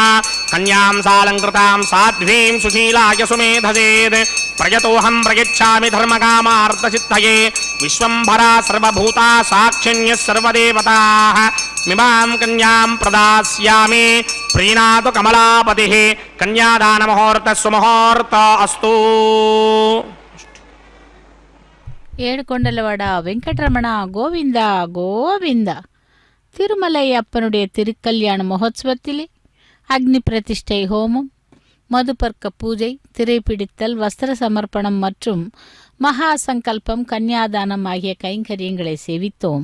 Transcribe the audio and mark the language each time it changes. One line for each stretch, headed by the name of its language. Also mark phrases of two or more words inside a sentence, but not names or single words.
Sanskrit: कन्यां सालङ्कृतां साध्वीं सुशीलाय सुमेधसेत् प्रयतोऽहं प्रयच्छामि धर्मकामार्थसिद्धये विश्वम्भरा सर्वभूता साक्षिण्यः सर्वदेवताः मिमां कन्यां प्रदास्यामि। प्रीणातु कमलापतिः कन्यादानमुहूर्तः सुमुहूर्त अस्तु।
Telugu: ఏడుకొండలవాడా వెంకటరమణా గోవిందా గోవిందా.
Tamil: திருமலை அப்பனுடைய திருக்கல்யாண மகோத்சவத்திலே அக்னி பிரதிஷ்டை ஹோமம், மதுபர்க்க பூஜை, திரைப்பிடித்தல், வஸ்திர சமர்ப்பணம் மற்றும் மகா சங்கல்பம், கன்னியாதானம் ஆகிய கைங்கரியங்களை சேவித்தோம்.